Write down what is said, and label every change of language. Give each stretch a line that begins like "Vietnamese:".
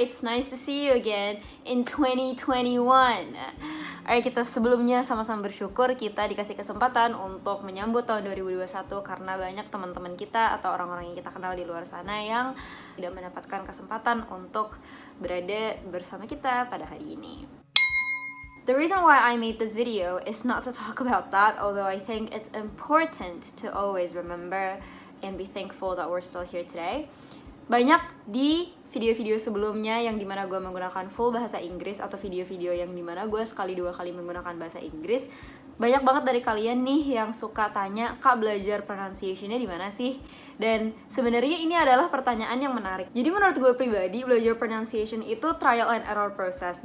English: It's nice to see you again in 2021.
Indonesian: Ayo kita sebelumnya sama-sama bersyukur kita dikasih kesempatan untuk menyambut tahun 2021 karena banyak teman-teman kita atau orang-orang yang kita kenal di luar sana yang tidak mendapatkan kesempatan untuk berada bersama kita pada hari ini.
English: The reason why I made this video is not to talk about that, although I think it's important to always remember and be thankful that we're still here today.
Indonesian: Banyak di video-video sebelumnya yang dimana gue menggunakan full bahasa Inggris atau video-video yang dimana gue sekali dua kali menggunakan bahasa Inggris, banyak banget dari kalian nih yang suka tanya, Kak belajar pronunciation-nya di mana sih? Dan sebenarnya ini adalah pertanyaan yang menarik. Jadi menurut gue pribadi, belajar pronunciation itu
English: trial and error process.